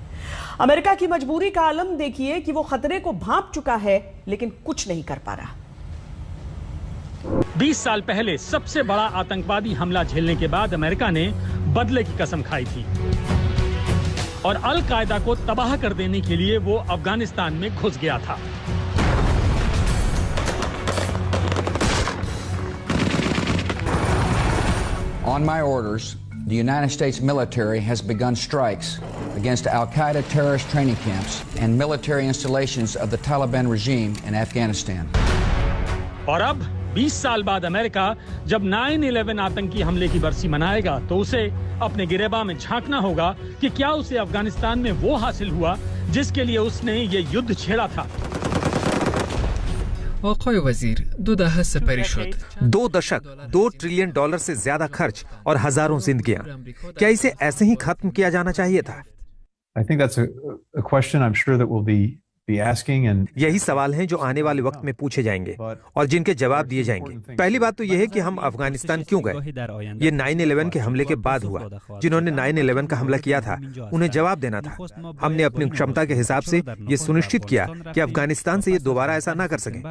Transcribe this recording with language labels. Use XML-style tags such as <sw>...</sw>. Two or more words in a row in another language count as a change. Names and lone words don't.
<hi>अमेरिका की मजबूरी का आलम देखिए कि वो खतरे को भांप चुका है, लेकिन कुछ नहीं कर पा रहा। 20 साल पहले सबसे बड़ा आतंकवादी हमला झेलने के बाद अमेरिका ने बदले की कसम खाई थी और अल कायदा को तबाह कर देने के लिए वो अफगानिस्तान में घुस गया था।</hi> <en>On my orders, the United States military has begun strikes against Al-Qaeda terrorist training camps and military installations of the Taliban regime in Afghanistan.</en> <hi>और अब 20 साल बाद अमेरिका जब 9/11 आतंकी हमले की बरसी मनाएगा तो उसे अपने गिरेबान में झांकना होगा कि क्या उसे अफगानिस्तान में वो हासिल हुआ जिसके लिए उसने ये युद्ध छेड़ा था।</hi> <fa>آقای وزیر، 2 دهه سپری شد.</fa> <hi>2 दशक, $2 ट्रिलियन से ज्यादा खर्च और हजारों जिंदगियां, क्या इसे ऐसे ही खत्म किया जाना चाहिए था?</hi> <en>I think that's a question I'm sure that will be</en> <hi>यही सवाल हैं जो आने वाले वक्त में पूछे जाएंगे और जिनके जवाब दिए जाएंगे। पहली बात तो यह है कि हम अफगानिस्तान क्यों गए। ये 9/11 के हमले के बाद हुआ। जिन्होंने 9/11 का हमला किया था उन्हें जवाब देना था। हमने अपनी क्षमता के हिसाब से ये सुनिश्चित किया कि अफगानिस्तान से ये दोबारा ऐसा ना कर सके।</hi>